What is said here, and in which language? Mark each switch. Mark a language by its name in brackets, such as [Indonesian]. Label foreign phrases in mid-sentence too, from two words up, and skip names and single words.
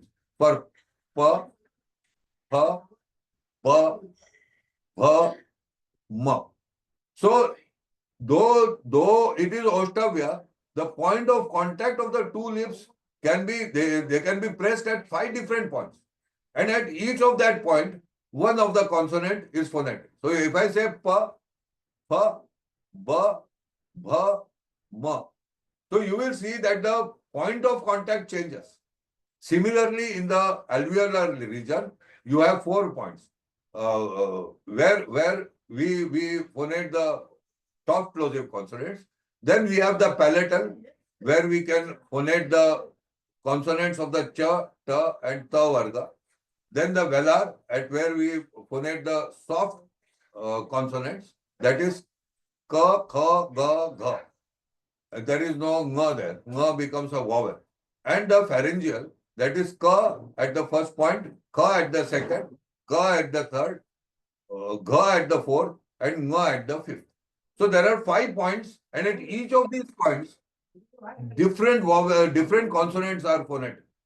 [English] For pa, pa, pa, pa, ma. So though it is Ostavya, the point of contact of the 2 lips can be, they can be pressed at 5 different points. And at each of that point, one of the consonant is phonetic. So if I say pa, pa, ba, bha, ma. So you will see that the point of contact changes. Similarly, in the alveolar region, you have 4 points where we phonate the soft plosive consonants. Then we have the palatal, where we can phonate the consonants of the cha, ta, and ta varga. Then the velar, at where we phonate the soft consonants, that is ka, kha, ga, gha. There is no nga there. Nga becomes a vowel. And the pharyngeal, that is ka at the first point, ka at the second, ka at the third, ga at the fourth, and nga at the fifth. So there are 5 points, and at each of these points, different consonants are phonetic.